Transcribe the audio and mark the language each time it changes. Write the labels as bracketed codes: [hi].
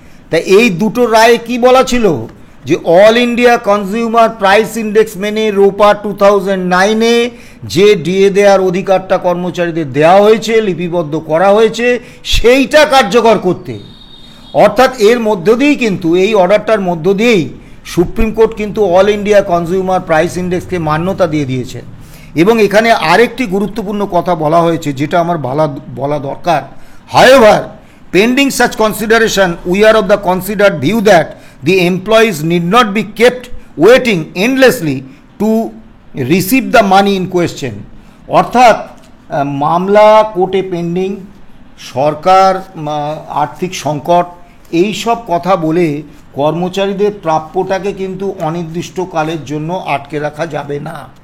[bn] তা এই দুটো রায়ে কি বলা ছিল যে all India consumer price index মেনে রোপা 2009-এ যে ডিএ দেওয়ার অধিকারটা কর্মচারীদের দেওয়া হয়েছে, লিপিবদ্ধ করা হয়েছে, সেইটা কার্যকর করতে, অর্থাৎ এর মধ্য দিয়েই কিন্তু এই অর্ডারটার মধ্য দিয়েই সুপ্রিম কোর্ট কিন্তু অল ইন্ডিয়া কনজিউমার প্রাইস ইন্ডেক্সকে মান্যতা দিয়ে দিয়েছে। এবং এখানে আরেকটি গুরুত্বপূর্ণ কথা বলা হয়েছে যেটা আমার বলা দরকার। [en] However, pending such consideration, we are of the considered view that the employees need not be kept waiting endlessly to receive the money in question. [bn] অর্থাৎ মামলা কোর্টে পেন্ডিং, সরকার আর্থিক সংকট, এই সব কথা বলে কর্মচারীদের প্রাপ্যটাকে কিন্তু অনির্দিষ্টকালের জন্য আটকে রাখা যাবে না।